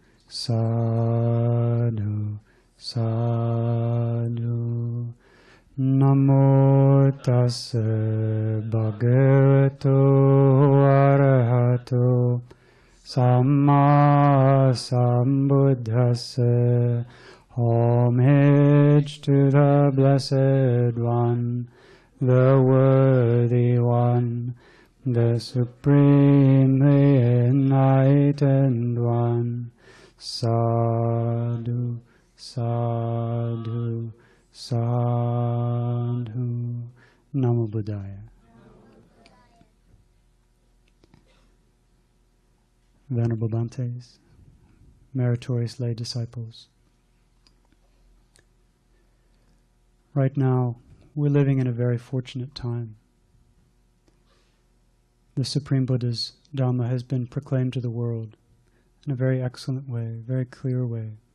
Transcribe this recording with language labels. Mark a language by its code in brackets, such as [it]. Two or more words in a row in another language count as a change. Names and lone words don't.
[pi] Sadhu, sadhu. Namo tassa bhagavato arahato samma sambuddhassa. [en] Homage to the Blessed One, the Worthy One, the Supremely Enlightened One. [pi] Sadhu, sadhu, sadhu. Namo Buddhaya. [en] Venerable Bhantes, meritorious lay disciples, right now we're living in a very fortunate time. The Supreme Buddha's Dhamma has been proclaimed to the world in a very excellent way, very clear way.